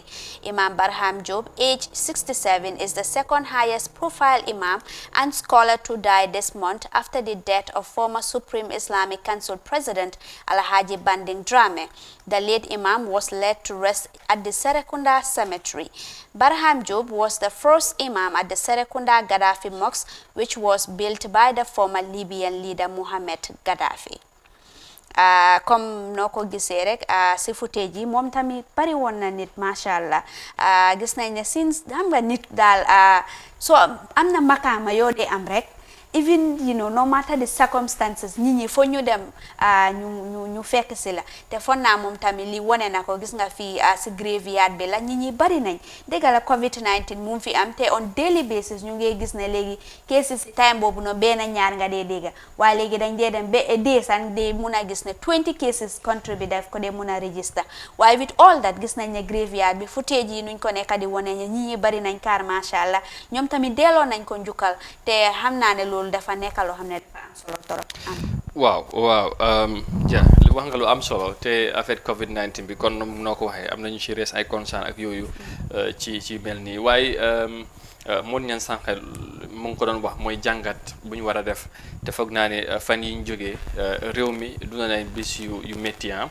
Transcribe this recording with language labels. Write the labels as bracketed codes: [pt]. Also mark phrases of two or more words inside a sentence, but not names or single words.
[en] Imam Berham Job, aged 67, is the second highest profile Imam and scholar to die this month after the death of former Supreme Islamic Council President Alhaji Banding Drame. The late Imam was laid to rest at the Serekunda Cemetery. Berham Job was the first Imam at the Serekunda Gaddafi Mosque, which was built by the former Libyan leader Mohamed Gaddafi. [wo] Comme noo ko gisee rek si footage yi moom tamit bari woon na nit macha allah gis nañ ne since xam nga nit daal so am na makaama yoo dee am rek [en] even no matter the circumstances [wo] ñi fo ñu dem ñu fekk si la te fon naa moom tamit li wone na ko gis nga fii si graveyard bi la ñi bari nañ dégg la COVID-19 mu fi am te [en] on daily basis [wo] ñu ngi gis ne léegi cases si time boobu no benn ñaar nga dee dégg waaye léegi dañ dee dem ba dee san dee mun a gis ne 20 cases country bi daf ko dee mun a register waaye [en] with all that [wo] gis nañ ne graveyard bi footage yi nuñ ko nekk di wone ñi bari nañ kaar macha allah ñoom tamit delloo nañ ko njukkal te xam naa ne loolu dafa nekk loo xam ne dafa am solo torop waaw li wax nga lu am solo te affaire COVID-19 bi kon noo ko waxee am nañu ci rees ay concern ak yooyu ci mel nii waaye moon ñan sànq mu ngi ko doon wax mooy jàngat bu ñu war a def te foog naa ne fan yi ñu jógee réew mi duna nañ bis yu métti